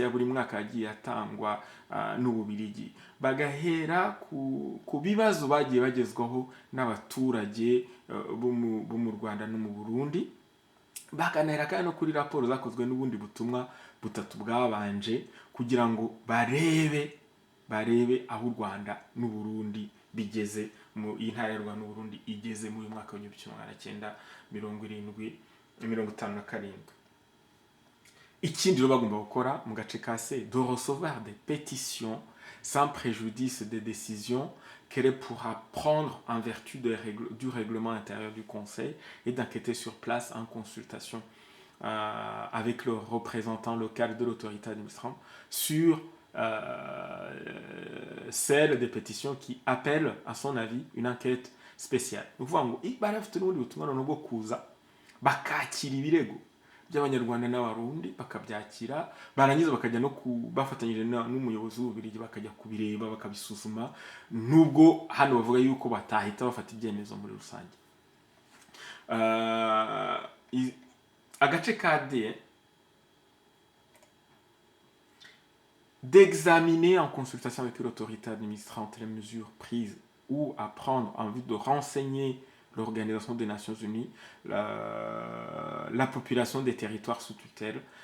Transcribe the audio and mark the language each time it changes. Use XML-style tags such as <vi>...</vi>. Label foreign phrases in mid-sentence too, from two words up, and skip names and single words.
<rw>ya buri mwaka yagiye atangwa n'Ububiligi, bagahera ku bibazo bagiye bagezwaho n'abaturage bo mu Rwanda no mu Burundi, bakanahera kandi no kuri raporo zakozwe n'ubundi butumwa butatu bwabanje, kugira ngo barebe aho u Rwanda n'u Burundi bigeze, iyi ntara y'u Rwanda n'u Burundi igeze mu mwaka wa 1957. Ikindi rero bagomba gukora mu gace ka C,</rw> <fr>de recevoir des pétitions sans préjudice des décisions qu'elle pourra prendre en vertu du règlement intérieur du Conseil et d'enquêter sur place en consultation avec le représentant local de l'autorité administrante sur celle des pétitions qui appellent à son avis une enquête spéciale.</fr> <rw>Ni ukuvuga ngo bari bafite n'ubundi butumwa noneho bwo kuza bakakira ibirego by'Abanyarwanda n'Abarundi, bakabyakira, barangiza bakajya no bafatanyije n'umuyobozi w'Ububiligi bakajya kubireba bakabisuzuma, nubwo hano bavuga yuko batahita bafata ibyemezo muri rusange. Agace ka D,</rw> <fr>d'examiner en consultation avec l'autorité administrante les mesures prises ou à prendre en vue de renseigner l'Organisation des Nations Unies la population des territoires sous tutelle</fr>